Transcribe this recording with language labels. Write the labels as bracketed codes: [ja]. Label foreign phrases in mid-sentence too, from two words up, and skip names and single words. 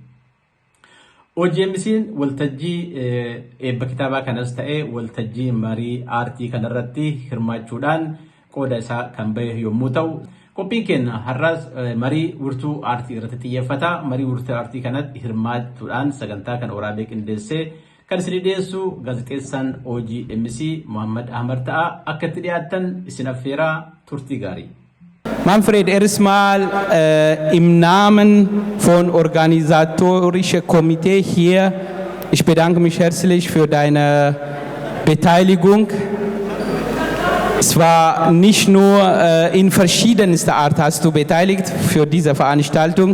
[om] OGMC'n waltajjii eebba kitaabaa kanas ta'ee waltajjii marii aartii kanarratti hirmaachuudhaan qooda isaa kan bahe yommuu ta'u, qophiin keenya har'aas marii wirtuu aartii irratti xiyyeeffata. Marii wirtuu aartii kanatti hirmaachuudhaan sagantaa kana waraabee qindeessee kan isin dhiyeessu gaazexeessaan OGMC Muhammad Ahmad ta'a. Akka itti dhiyaattan isin affeeraa turtii gaarii. [de] Manfred, erstmal im Namen von organisatorischen Komitee hier, ich bedanke mich herzlich für deine Beteiligung. Es war nicht nur in verschiedenster Art hast du beteiligt für diese Veranstaltung.